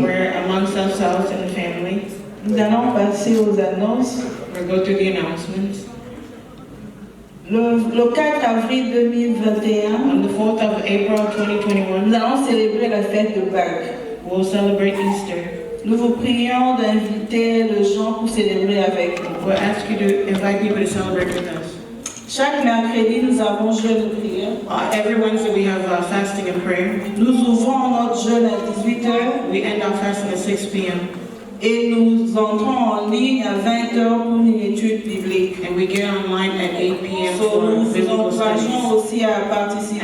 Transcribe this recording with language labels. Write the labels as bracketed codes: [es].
[en] We're amongst ourselves in the family. [fr] Nous allons passer aux annonces. [en] We'll go through the announcements. [fr] Le 4 avril 2021, [en] On the 4th of April 2021, [fr] nous allons célébrer la fête de Pâques. [en] we'll celebrate Easter. [fr] Nous vous prions d'inviter les gens pour célébrer avec nous. [en] We'll ask you to invite people to celebrate with us. [fr] Chaque mercredi, nous avons jeûne de prière. [en] Every Wednesday we have fasting and prayer. [fr] Nous ouvrons notre jeûne à 18h [en] We end our fasting at 6 p.m. [fr] et nous entrons en ligne à 20h pour une étude biblique. [en] and we get online at 8 p.m. So, for [fr] nous vous [en] biblical studies. [fr] encourageons aussi à participer.